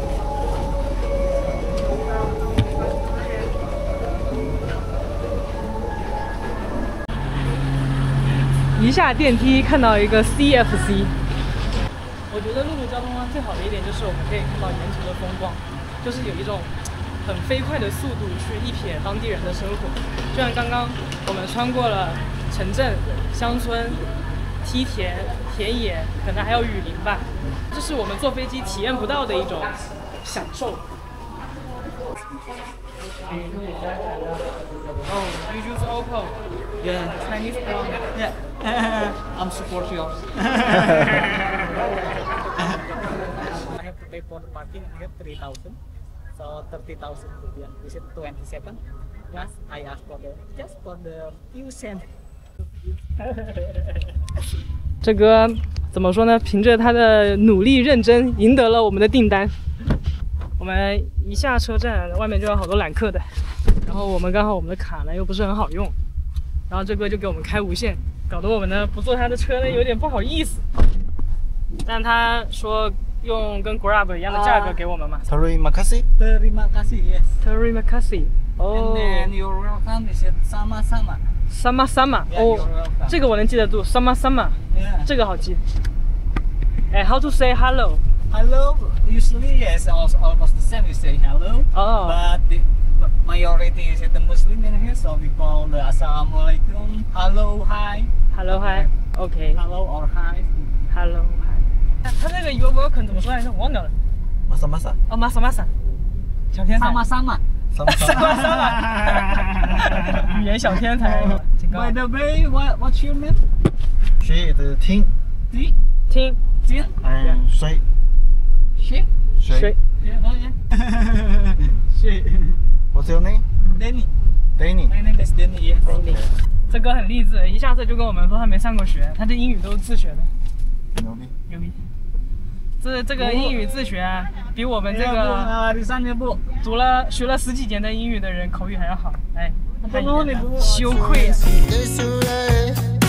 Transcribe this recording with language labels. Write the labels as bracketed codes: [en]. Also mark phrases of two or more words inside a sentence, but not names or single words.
[zh] 一下电梯看到一个 CFC， 我觉得陆路交通最好的一点就是我们可以看到沿途的风光，就是有一种很飞快的速度去一瞥当地人的生活。就像刚刚我们穿过了城镇、乡村、梯田、田野，可能还有雨林吧，这是我们坐飞机体验不到的一种享受。 [en] Oh, you use Oppo? Yeah. Chinese phone? Yeah. I'm support yours. I have to pay for the parking here 3,000. So 30,000 rupiah. Is it 27? Yes, I asked for just for the few cents. [zh] 这哥怎么说呢？凭着他的努力认真，赢得了我们的订单。我们一下车站，外面就有好多揽客的，然后我们刚好我们的卡呢又不是很好用，然后这哥就给我们开无限，搞得我们呢不坐他的车呢有点不好意思。但他说用跟 Grab 一样的价格给我们嘛。 [id] Terima kasih. Terima kasih, yes. Terima kasih. Oh. [en] And then your welcome is sama-sama. [id] Sama-sama. [zh] Oh, 这个我能记得住。Sama-sama. [en] Yeah. [zh] 这个好记。 [en] 哎 ，How to say hello? Hello. Usually, yes, almost the same. We say hello. Oh. But the majority is the Muslim in here, so we call the Assalamualaikum. Hello, hi. Hello, hi. OK. Hello or hi. Hello, hi. [zh] 他那个 [en] You're welcome [zh] 怎么说来着？我忘掉了。 [id] Masa masa. [zh] 哦，masa。小天才。 Sama-sama. Sama-sama. 语言小天才。 [en] By the way, what's your name? She is Ting. T. 听 Jin. And Shui. She. [zh] 水。 [en] Yeah, oh yeah. She. What's your name? Danny. Danny. My name is Danny. Yes. Okay. [zh] 这哥很励志，一下子就跟我们说他没上过学，他这英语都是自学的，牛逼。牛逼。这个英语自学啊，比我们这个 [id] di sana Bu. [zh] 学了10几年的英语的人口语还要好，哎，太不弄你不羞愧啊！ [en] This way.